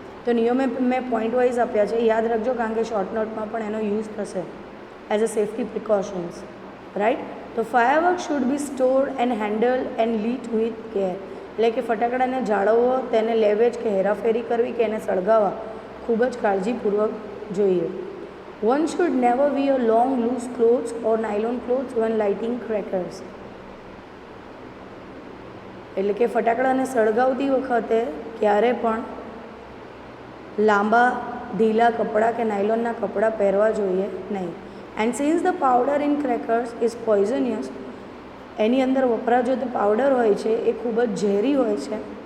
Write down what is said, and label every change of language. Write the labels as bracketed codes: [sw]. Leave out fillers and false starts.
[gu] તો નિયમો મેં પોઈન્ટ વાઇઝ આપ્યા છે, યાદ રાખજો, કારણ કે શોર્ટ નોટમાં પણ એનો યુઝ થશે [en] as a safety precautions, [gu] right. [en] તો firework should be stored and handle and lit with care. [gu] એટલે કે ફટાકડાને જાળવવો, તેને લેવેજ કે હેરાફેરી કરવી કે એને સળગાવવા ખૂબ જ કાળજીપૂર્વક જોઈએ. [en] One should never wear long loose clothes or nylon clothes when lighting crackers. [gu] એટલે કે ફટાકડાને સળગાવતી વખતે ક્યારે પણ લાંબા ઢીલા કપડાં કે નાયલોનના કપડાં પહેરવા જોઈએ નહીં. [en] and since the powder in crackers is poisonous, [gu] એની અંદર વપરાજો તો પાવડર હોય છે એ ખૂબ જ ઝેરી હોય છે.